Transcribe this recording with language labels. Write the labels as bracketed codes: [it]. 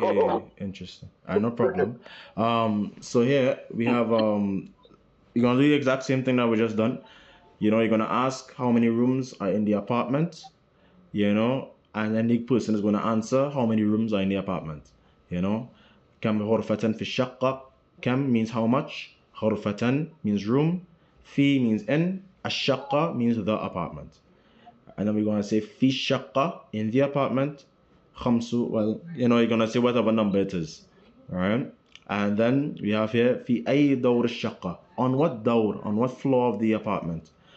[en] Okay, interesting. No problem. So here we have you're gonna do the exact same thing that we just done. You know, you're gonna ask how many rooms are in the apartment, you know, and then the person is gonna answer how many rooms are in the apartment. You know, [ar] كم غرفة في الشقة. [en] كم means how much. غرفة means room. في means in. الشقة means the apartment. And then we're gonna say [ar] في الشقة, [en] in the apartment. خمسة, well, you know, you're gonna say whatever number it is. Alright? And then we have here [ar] في أي دور الشقة. [en] On what door, on what floor of the apartment.